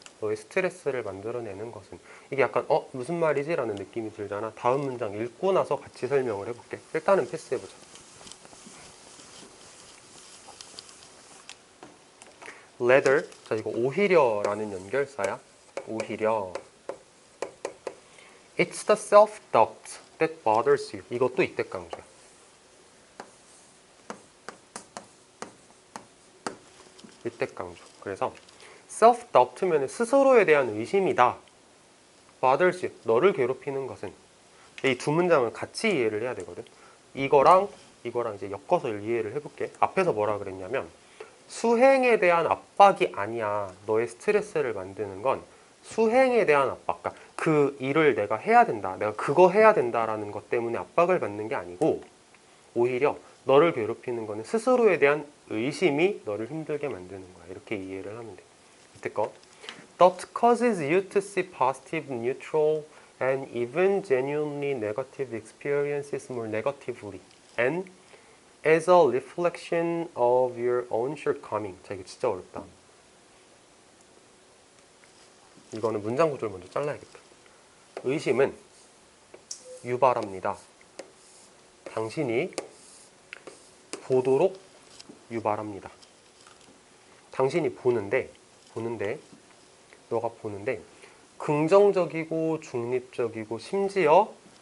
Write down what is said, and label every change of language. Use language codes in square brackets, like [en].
[ko] 너의 스트레스를 만들어내는 것은 이게 약간 무슨 말이지? 라는 느낌이 들잖아. 다음 문장 읽고 나서 같이 설명을 해볼게. 일단은 패스해보자. rather, 자 이거 오히려라는 연결사야. 오히려 [en] It's the self-doubt that bothers you. [ko] 이것도 이때 강조야. 이때 강조. 그래서 self-doubt면 스스로에 대한 의심이다. [en] bothers you. [ko] 너를 괴롭히는 것은. 이 두 문장을 같이 이해를 해야 되거든. 이거랑 이제 엮어서 이해를 해볼게. 앞에서 뭐라 그랬냐면 수행에 대한 압박이 아니야. 너의 스트레스를 만드는 건 수행에 대한 압박. 그러니까 그 일을 내가 해야 된다. 내가 그거 해야 된다라는 것 때문에 압박을 받는 게 아니고 오히려 너를 괴롭히는 거는 스스로에 대한 의심이 너를 힘들게 만드는 거야. 이렇게 이해를 하면 돼. 밑에 거. [en] Doubt causes you to see positive, neutral, and even genuinely negative experiences more negatively. And as a reflection of your own shortcoming. [ko] 자, 이거 진짜 어렵다. 이거는 문장 구조를 먼저 잘라야겠다. 의심은 유발합니다. 당신이 보도록 유발합니다. 당신이 보는데 너가 보는데 긍정적이고 중립적이고 심지어